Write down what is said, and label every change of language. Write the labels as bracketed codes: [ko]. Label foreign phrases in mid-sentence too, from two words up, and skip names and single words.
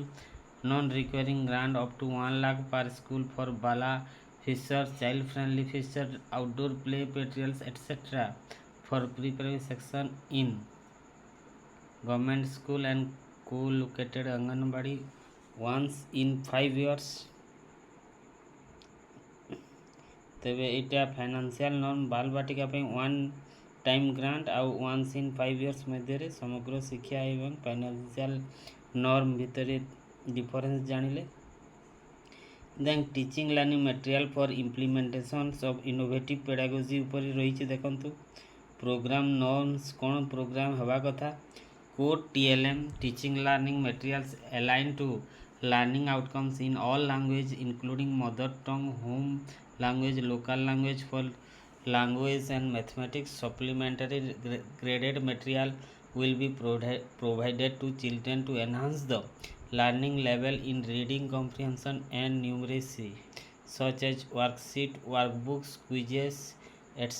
[en] Non-requiring grant up to 1 lakh per school for Bala Fishers, child-friendly Fisher, outdoor play materials, etc. for pre-primary section in government school and co-located Anganwadi once in 5 years. [or] ତେବେ ଏଇଟା [en] financial norm [or] ବାଲବାଟିକା ପାଇଁ [en] 1 time grant [or] ଆଉ [en] once in 5 years [or] ମଧ୍ୟରେ ସମଗ୍ର ଶିକ୍ଷା ଏବଂ [en] financial norm [or] ଭିତରେ ଡିଫରେନ୍ସ ଜାଣିଲେ। [en] then teaching learning material for implementations of innovative pedagogy [or] ଉପରେ ରହିଛି ଦେଖନ୍ତୁ। [en] program norms [or] କ'ଣ ପ୍ରୋଗ୍ରାମ ହେବା କଥା। [en] code TLM teaching learning materials align to learning outcomes in all language including mother tongue, home language, local language for language and mathematics. Supplementary graded material will be provided to children to enhance the learning level in reading comprehension and numeracy, such as worksheet, workbooks, quizzes, etc.